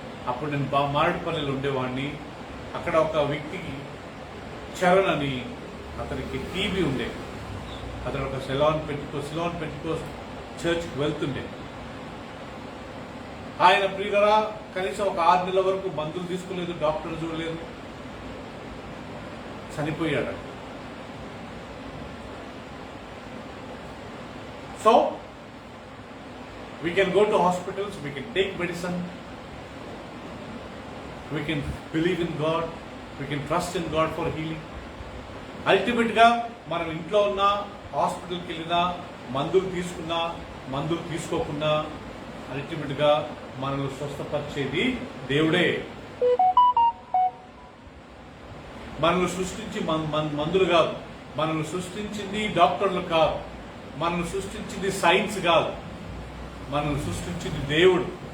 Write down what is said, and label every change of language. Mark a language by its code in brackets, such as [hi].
[te] అప్పుడు నేను మారేడుపల్లిలో ఉండేవాడిని. అక్కడ ఒక వ్యక్తికి చరణ్ అని అతనికి టీబీ ఉండే, అతను ఒక సిలోన్ పెంటికోస్ చర్చ్కి వెళ్తుండే. ఆయన ప్రియులరా కనీసం ఒక 6 నెలల వరకు మందులు తీసుకోలేదు, డాక్టర్ చూడలేదు, చనిపోయాడు. [en] So we can go to hospitals, we can take medicine, we can believe in God, we can trust in God for healing. [te] Ultimate గా మనం ఇంట్లో ఉన్న హాస్పిటల్కి వెళ్ళినా మందులు తీసుకున్నా మందులు తీసుకోకుండా అల్టిమేట్ గా మనల్ని స్వస్థపరిచేది దేవుడే. మనల్ని సృష్టించి మందులు కాదు, మనల్ని సృష్టించింది డాక్టర్లు కాదు, మనల్ని సృష్టించింది సైన్స్ కాదు, మనల్ని సృష్టించింది దేవుడు.